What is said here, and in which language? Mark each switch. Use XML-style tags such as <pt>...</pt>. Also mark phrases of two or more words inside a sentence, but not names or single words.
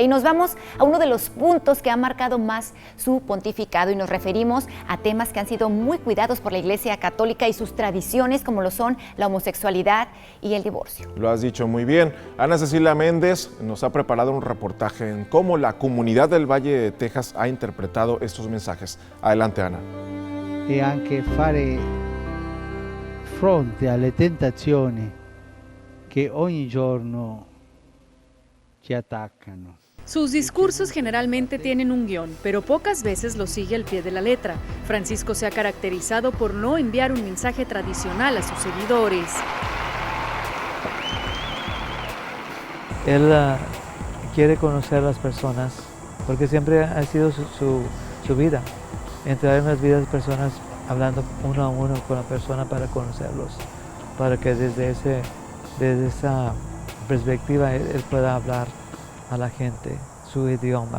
<es>Y nos vamos a uno de los puntos que ha marcado más su pontificado y nos referimos a temas que han sido muy cuidados por la Iglesia Católica y sus tradiciones, como lo son la homosexualidad y el divorcio. Lo has dicho muy bien. Ana Cecilia Méndez nos ha preparado un reportaje en cómo la comunidad del Valle de Texas ha interpretado estos mensajes. Adelante, Ana.</es> <it>E anche fare fronte alle tentazioni que ogni giorno ci attaccano.</it> <es>Sus discursos generalmente tienen un guión, pero pocas veces lo sigue al pie de la letra. Francisco se ha caracterizado por no enviar un mensaje tradicional a sus seguidores. Él quiere conocer a las personas, porque siempre ha sido su vida, entrar en las vidas de personas hablando uno a uno con la persona para conocerlos, para que desde esa perspectiva él pueda hablar a la gente su idioma.</es>